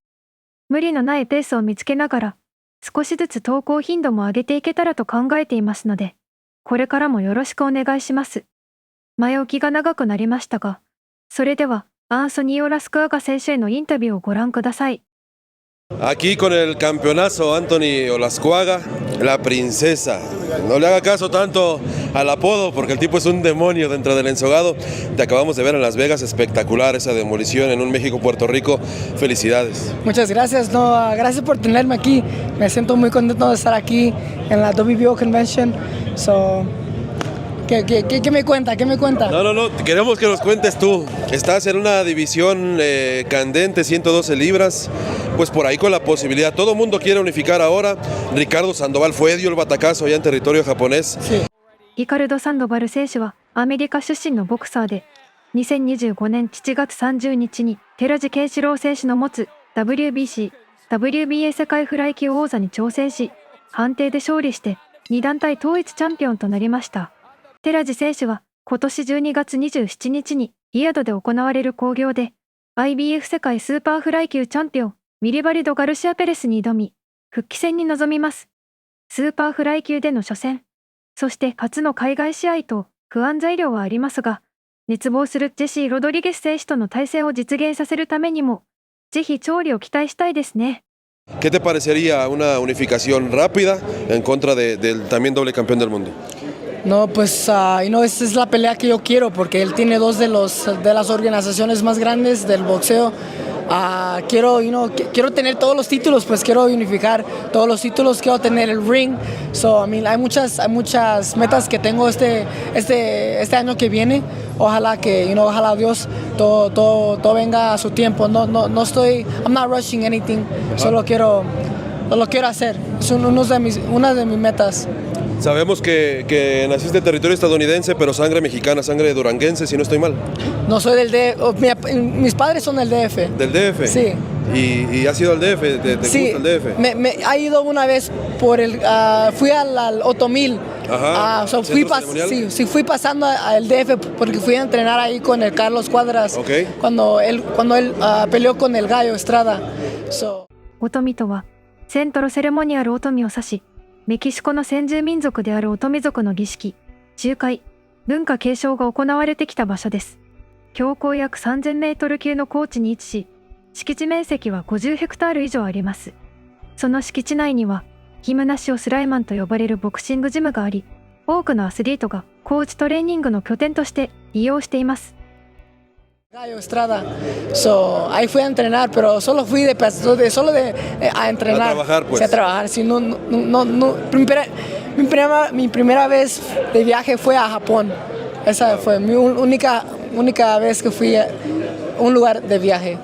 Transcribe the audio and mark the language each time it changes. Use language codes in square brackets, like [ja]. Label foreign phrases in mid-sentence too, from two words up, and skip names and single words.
[ja] 無理のないペースを見つけながら、少しずつ投稿頻度も上げていけたらと考えていますので、これからもよろしくお願いします。前置きが長くなりましたが、それではアンソニー・オラスカーガ選手へのインタビューをご覧ください。 [es] Aquí con el campeonazo Anthony Olascuaga, la princesa. No le haga caso tanto al apodo porque el tipo es un demonio dentro del ensogado. Te acabamos de ver en Las Vegas, espectacular esa demolición en un México-Puerto Rico. Felicidades. Muchas gracias, gracias por tenerme aquí. Me siento muy contento de estar aquí en la WBO Convention. ¿Qué me cuenta? ¿Qué me cuenta? No, queremos que nos cuentes tú. Estás en una división candente, 112 libras, pues por ahí con la posibilidad. Todo el mundo quiere unificar ahora. Ricardo Sandoval dio el batacazo allá en territorio japonés. Sí. [ja] リカルド・サンドバル選手はアメリカ出身のボクサーで、2025年7月30日に寺地健志郎選手の持つ WBC、WBA 世界フライ級王座に挑戦し、判定で勝利して2団体統一チャンピオンとなりました。寺地選手は今年12月27日にリヤドで行われる興行で IBF 世界スーパーフライ級チャンピオンウィリバリド・ガルシア・ペレスに挑み復帰戦に臨みます。スーパーフライ級での初戦、そして初の海外試合と不安材料はありますが、熱望するジェシー・ロドリゲス選手との対戦を実現させるためにもぜひ勝利を期待したいですね。 [es] ¿Qué te parecería una unificación rápida en contra del también doble campeón del mundo? No, pues esa es la pelea que yo quiero porque él tiene dos de las organizaciones más grandes del boxeo. Quiero tener todos los títulos, pues quiero unificar todos los títulos, quiero tener el ring. Hay muchas metas que tengo este año que viene. Ojalá ojalá Dios todo venga a su tiempo. [en] I'm not rushing anything. [es] Solo quiero hacer. Es una de mis metas. Sabemos que naciste en territorio estadounidense, pero sangre mexicana, sangre duranguense, si no estoy mal. No soy del DF, mis padres son del DF. ¿Del DF? Sí. ¿Y has ido al DF? ¿Te Sí, gusta el DF? Me he ido una vez fui al Otomil. Ajá. Fui pasando al DF porque fui a entrenar ahí con el Carlos Cuadras. Okay. Cuando él peleó con el Gallo Estrada. [ja] オトミとはセントロセレモニアルオトミを指し、メキシコの先住民族であるオトミ族の儀式、集会、文化継承が行われてきた場所です。標高約3000メートル級の高地に位置し、敷地面積は50ヘクタール以上あります。その敷地内には、ギムナシオスライマンと呼ばれるボクシングジムがあり、多くのアスリートがコーチトレーニングの拠点として利用しています。 [es] Gallo Estrada. Ahí fui a entrenar, pero solo fui a entrenar. A trabajar, pues. Sí, a trabajar. Sí, mi primera vez de viaje fue a Japón. Esa fue mi única vez que fui a un lugar de viaje.